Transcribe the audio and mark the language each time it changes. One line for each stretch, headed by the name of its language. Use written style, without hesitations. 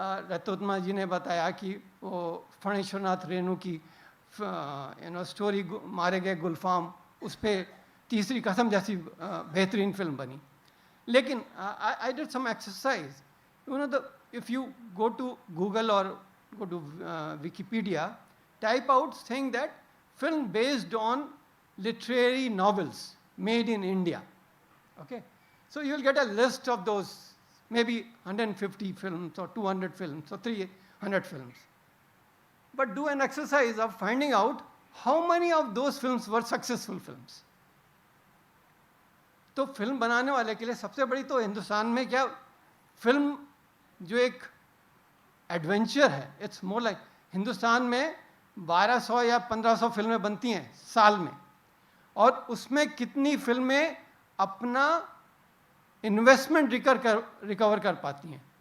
Hindi: रतोत्मा जी ने बताया कि वो फणेश्वरनाथ रेणु की स्टोरी मारे गए गुलफाम, उस पर तीसरी कसम जैसी बेहतरीन फिल्म बनी. लेकिन
English: I did some exercise. If you go to Google और go to Wikipedia, type out saying that film based on literary novels made in India. Okay, so you will get a list of those, maybe 150 films or 200 films or 300 films. But do an exercise of finding out how many of those films were successful films.
Hindi: तो film बनाने वाले के लिए सबसे बड़ी तो हिंदुस्तान में क्या, फिल्म जो एक एडवेंचर है,
English: it's more like,
Hindi: हिंदुस्तान में 1200 या 1500 फिल्में बनती हैं साल में, और उसमें कितनी फिल्में अपना इन्वेस्टमेंट रिकवर कर पाती हैं?